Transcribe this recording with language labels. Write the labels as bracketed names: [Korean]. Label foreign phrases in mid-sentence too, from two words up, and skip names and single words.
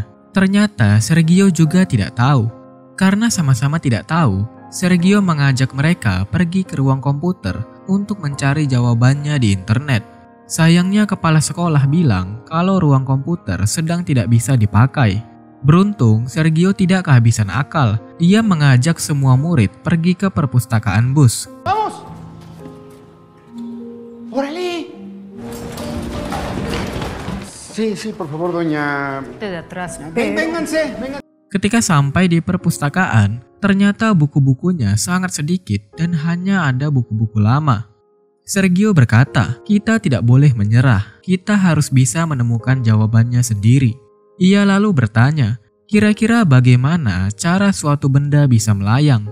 [Indonesian] Ternyata Sergio juga tidak tahu. Karena sama-sama tidak tahu, Sergio mengajak mereka pergi ke ruang komputer untuk mencari jawabannya di internet. Sayangnya kepala sekolah bilang kalau ruang komputer sedang tidak bisa dipakai. Beruntung, Sergio tidak kehabisan akal. Dia mengajak semua murid pergi ke perpustakaan bus. [Spanish] ¡Vamos! ¡Órale! Sí, por favor, doña. De atrás. Vénganse. [Indonesian] Ketika sampai di perpustakaan, ternyata buku-bukunya sangat sedikit dan hanya ada buku-buku lama. Sergio berkata, kita tidak boleh menyerah, kita harus bisa menemukan jawabannya sendiri. Ia lalu bertanya, kira-kira bagaimana cara suatu benda bisa melayang?